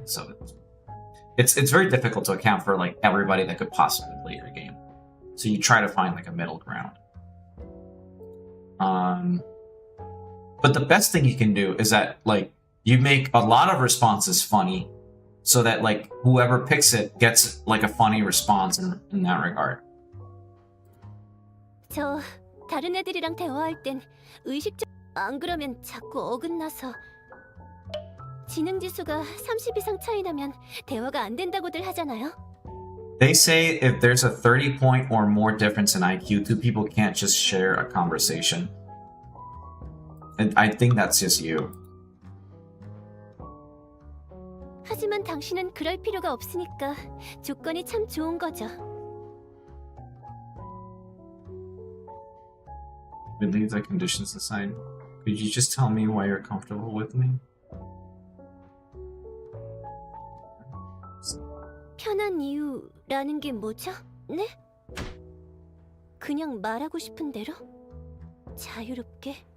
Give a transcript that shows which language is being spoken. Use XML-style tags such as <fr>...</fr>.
<en>So it's very difficult to account for like everybody that could possibly play your game, so you try to find like a middle ground. But the best thing you can do is that like you make a lot of responses funny, so that like whoever picks it gets like a funny response in that regard.</en> <ko>저 다른 애들이랑 대화할 땐 의식적 안 그러면 자꾸 어긋나서 지능 지수가 30 이상 차이 나면 대화가 안 된다고들 하잖아요.</ko> <en>They say if there's a 30 point or more difference in IQ, two people can't just share a conversation. And I think that's just you.</en> <ko>하지만 당신은 그럴 필요가 없으니까 조건이 참 좋은 거죠.</ko> <en>We leave the conditions aside. Could you just tell me why you're comfortable with me?</en> <ko>편한 이유라는 게 뭐죠? 네? 그냥 말하고 싶은 대로? 자유롭게?</ko>